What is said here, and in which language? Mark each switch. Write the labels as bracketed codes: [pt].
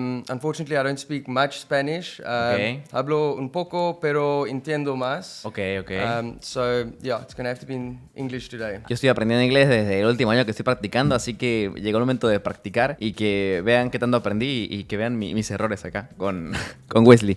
[en] Unfortunately, I don't speak much Spanish. Okay. [es] Hablo un poco, pero entiendo más. Ok. [en] So, yeah, it's going to have to be in English today. [es] Yo estoy aprendiendo inglés desde el último año que estoy practicando, así que llegó el momento de practicar y que vean qué tanto aprendí y que vean mis errores acá con WESLEY.